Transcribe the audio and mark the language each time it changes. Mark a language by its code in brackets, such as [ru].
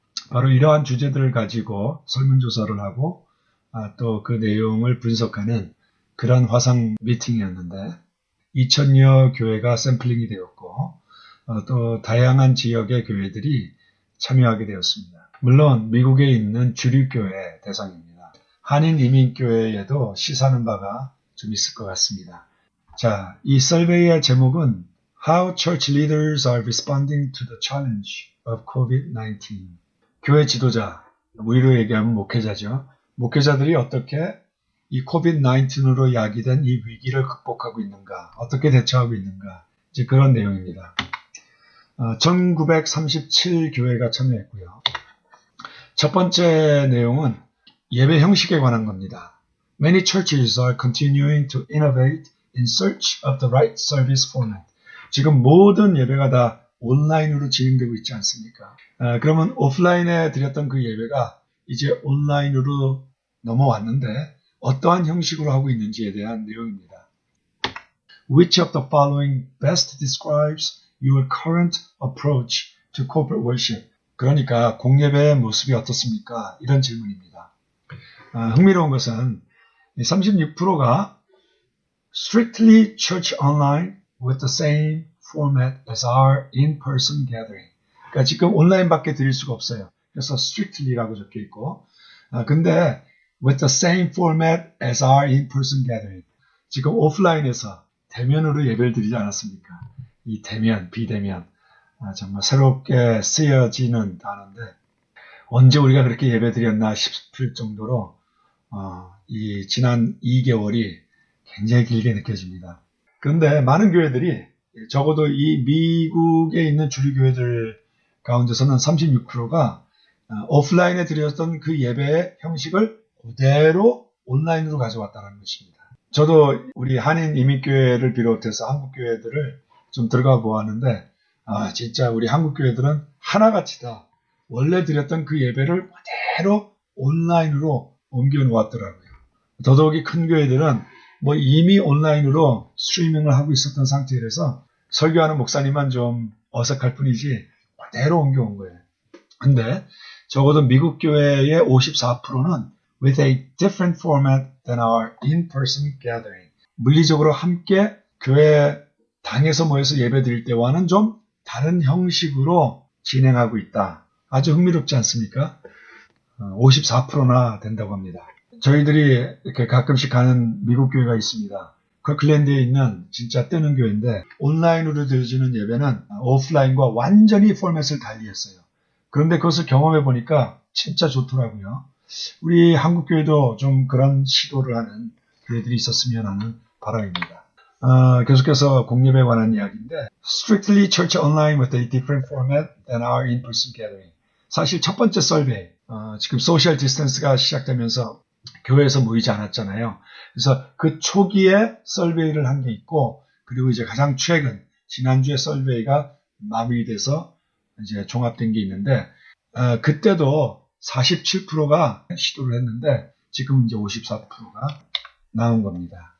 [ko] 바로 이러한 주제들을 가지고 설문조사를 하고 또 그 내용을 분석하는 그런 화상 미팅이었는데 2000여 교회가 샘플링이 되었고 또 다양한 지역의 교회들이 참여하게 되었습니다. 물론 미국에 있는 주류교회 대상입니다. 한인 이민교회에도 시사하는 바가 좀 있을 것 같습니다. 자, 이 설베이의 제목은 [en] How Church Leaders are Responding to the Challenge of COVID-19. [ko] 교회 지도자, 우리로 얘기하면 목회자죠. 목회자들이 어떻게 이 코비드-19으로 야기된 이 위기를 극복하고 있는가, 어떻게 대처하고 있는가, 이제 그런 내용입니다. 1937 교회가 참여했고요. 첫 번째 내용은 예배 형식에 관한 겁니다. [en] Many churches are continuing to innovate in search of the right service format. [ko] 지금 모든 예배가 다 온라인으로 진행되고 있지 않습니까? 그러면 오프라인에 드렸던 그 예배가 이제 온라인으로 넘어왔는데 어떠한 형식으로 하고 있는지에 대한 내용입니다. [en] Which of the following best describes your current approach to corporate worship? [ko] 그러니까 공예배의 모습이 어떻습니까? 이런 질문입니다. 흥미로운 것은 36%가 [en] strictly church online with the same format as our in-person gathering. [ko] 그러니까 지금 온라인밖에 드릴 수가 없어요. 그래서 strictly라고 적혀 있고, 근데 [en] with the same format as our in-person gathering. [ko] 지금 오프라인에서 대면으로 예배를 드리지 않았습니까? 이 대면, 비대면. 정말 새롭게 쓰여지는 단어인데, 언제 우리가 그렇게 예배 드렸나 싶을 정도로, 이 지난 2개월이 굉장히 길게 느껴집니다. 그런데 많은 교회들이 적어도 이 미국에 있는 주류교회들 가운데서는 36%가 오프라인에 드렸던 그 예배의 형식을 그대로 온라인으로 가져왔다는 것입니다. 저도 우리 한인 이민교회를 비롯해서 한국교회들을 좀 들어가 보았는데 진짜 우리 한국교회들은 하나같이 다 원래 드렸던 그 예배를 그대로 온라인으로 옮겨 놓았더라고요. 더더욱이 큰 교회들은 뭐 이미 온라인으로 스트리밍을 하고 있었던 상태라서 설교하는 목사님만 좀 어색할 뿐이지 그대로 옮겨온 거예요. 근데 적어도 미국 교회의 54%는 [en] with a different format than our in-person gathering. [ko] 물리적으로 함께 교회 당에서 모여서 예배 드릴 때와는 좀 다른 형식으로 진행하고 있다. 아주 흥미롭지 않습니까? 54%나 된다고 합니다. 저희들이 이렇게 가끔씩 가는 미국 교회가 있습니다. 커클랜드에 있는 진짜 뜨는 교회인데 온라인으로 드려지는 예배는 오프라인과 완전히 포맷을 달리했어요. 그런데 그것을 경험해 보니까 진짜 좋더라고요. 우리 한국 교회도 좀 그런 시도를 하는 교회들이 있었으면 하는 바람입니다. 계속해서 공예배에 관한 이야기인데 [en] Strictly church online with a different format than our in-person gathering. [ko] 사실 첫 번째 설베이, 지금 소셜 디스턴스가 시작되면서 교회에서 모이지 않았잖아요. 그래서 그 초기에 설베이를 한 게 있고, 그리고 이제 가장 최근, 지난주에 설베이가 마무리돼서 이제 종합된 게 있는데, 그때도 47%가 시도를 했는데, 지금 이제 54%가 나온 겁니다.